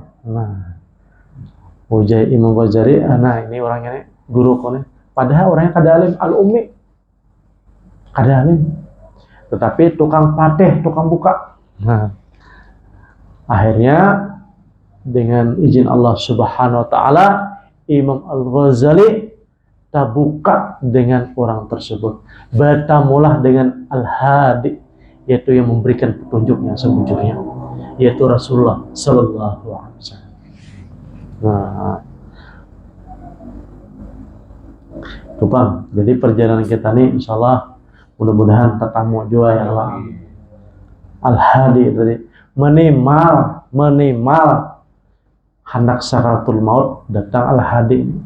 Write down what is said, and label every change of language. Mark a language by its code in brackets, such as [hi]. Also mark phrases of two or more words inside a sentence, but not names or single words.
[bjn] Nah, ujar Imam Ghazali, nah ini orangnya guru kone. Padahal orangnya kada alim, al-ummi, kada alim. Tetapi tukang pateh, tukang buka. [id] Nah, akhirnya dengan izin Allah [ar] سبحانه وتعالى, [id] Imam Al-Ghazali terbuka dengan orang tersebut. Bertemulah dengan Al-Hadi, yaitu yang memberikan petunjuk yang sebujurnya, yaitu Rasulullah [ar] صلى الله عليه وسلم. [id] Nah, itu Bang. Jadi perjalanan kita nih, insyaallah mudah-mudahan tetamu juga [ar] يا الله. [id] Al-Hadi tadi menimal hendak sakaratul maut datang Al-Hadi.